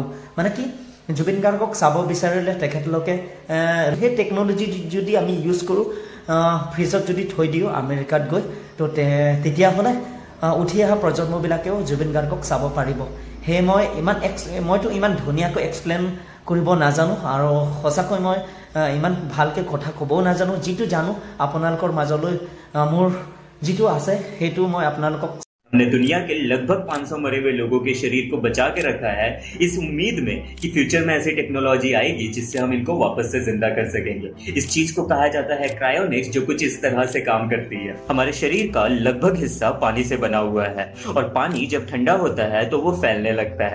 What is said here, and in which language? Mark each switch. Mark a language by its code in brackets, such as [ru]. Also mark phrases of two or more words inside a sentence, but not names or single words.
[as] মানে কি জুবিন গাৰ্গক চাব বিচাৰিলে তেখেতলোকে সেই টেকন'লজি যদি আমি ইউজ কৰোঁ, ফ্ৰিজত যদি থৈ দিওঁ আমেৰিকাত গৈ, তো তেতিয়াহ'লে উঠি অহা প্ৰজন্মবিলাকেও জুবিন গাৰ্গক চাব পাৰিব। সেয়ে মইতো ইমান ধুনীয়াকৈ এক্সপ্লেইন কৰিব নাজানো আৰু সঁচাকৈ মই ইমান ভালকৈ কথা ক'বও নাজানো। যিটো জানো আপোনালোকৰ মাজলৈ মোৰ যিটো আছে সেইটো মই আপোনালোকক। [hi] हमने दुनिया के लगभग 500 मरे हुए लोगों के शरीर को बचा के रखा है इस उम्मीद में कि फ्यूचर में ऐसी टेक्नोलॉजी आएगी जिससे हम इनको वापस से जिंदा कर सकेंगे। इस चीज को कहा जाता है क्रायोनिक्स, जो कुछ इस तरह से काम करती है। हमारे शरीर का लगभग हिस्सा पानी से बना हुआ है और पानी जब ठंडा होता है तो वो फैलने लगता है।